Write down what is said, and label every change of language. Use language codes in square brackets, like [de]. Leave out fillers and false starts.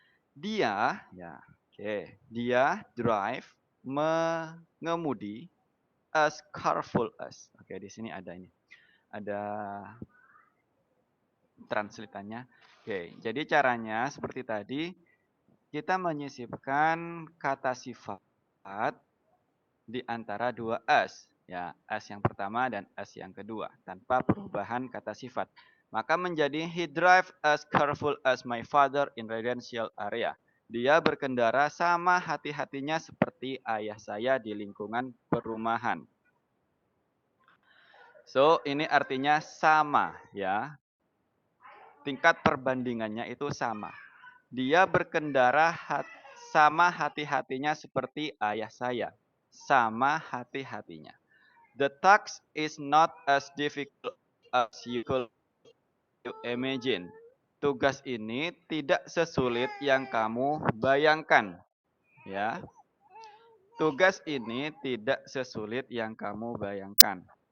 [id] Dia, ya, oke, dia drive mengemudi [en] as careful as. [id] Oke, di sini ada ini, ada translatannya. Oke, jadi caranya seperti tadi, kita menyisipkan kata sifat di antara dua as, ya, as yang pertama dan as yang kedua, tanpa perubahan kata sifat. Maka menjadi [en] he drive as careful as my father in residential area. [id] Dia berkendara sama hati-hatinya seperti ayah saya di lingkungan perumahan. So, ini artinya sama, ya. Tingkat perbandingannya itu sama. Dia berkendara sama hati-hatinya seperti ayah saya. Sama hati-hatinya. [en] The task is not as difficult as you could imagine. [id] Tugas ini tidak sesulit yang kamu bayangkan. Ya. Tugas ini tidak sesulit yang kamu bayangkan.